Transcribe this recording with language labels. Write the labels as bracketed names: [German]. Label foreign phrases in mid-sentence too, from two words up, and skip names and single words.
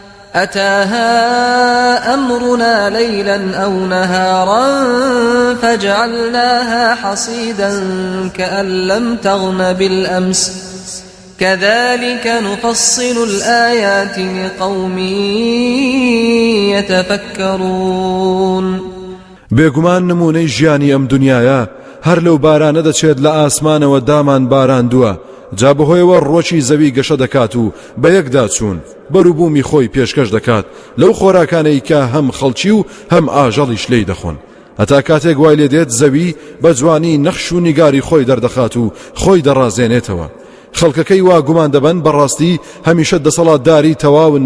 [Arabic] أتاها أمرنا ليلا أو نهارا فجعلناها حصيدا كأن لم تغن بالأمس كذلك نفصل الآيات لقوم يتفكرون. [Central Kurdish] بێگومان نمونەی ژیانی ئەم دنیاە هەر لەو بارانە دەچێت لە ئاسمانەوە دامان باراندووە جا بەهۆیەوە ڕۆکی زەوی گەشە دەکات و بە یەکدا چوون بەروبوومی خۆی پێشکەش دەکات لەو خۆراکانەی کە هەم خەڵکی و هەم ئاژەڵیش لێی دەخۆن هەتا کاتێک وای لێ دێت زەوی بە جوانی نەخش و نیگاری خۆی دەردەخات و خۆی دەڕازێنێتەوە خەڵکەکەی وا گومان دەبەن بەڕاستی هەمیشە دەسەڵاتداری تەواون